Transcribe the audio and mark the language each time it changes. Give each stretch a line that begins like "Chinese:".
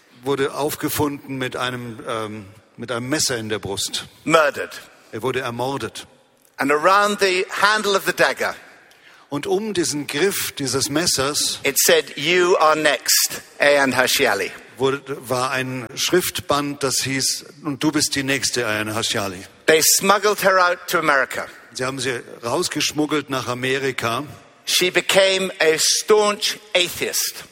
German: Wurde aufgefunden mit einem Messer in der Brust.
English: Murdered.
German: Er wurde ermordet.
English: And around the handle of the dagger.
German: Und um diesen Griff dieses Messers.
English: It said, "You are next, Ayan Hirsialy."
German: War ein Schriftband, das hieß, und du bist die nächste, Ayan Hirsialy.
English: They smuggled her out to America.
German: Sie haben sie rausgeschmuggelt nach Amerika.
English: She became a staunch atheist.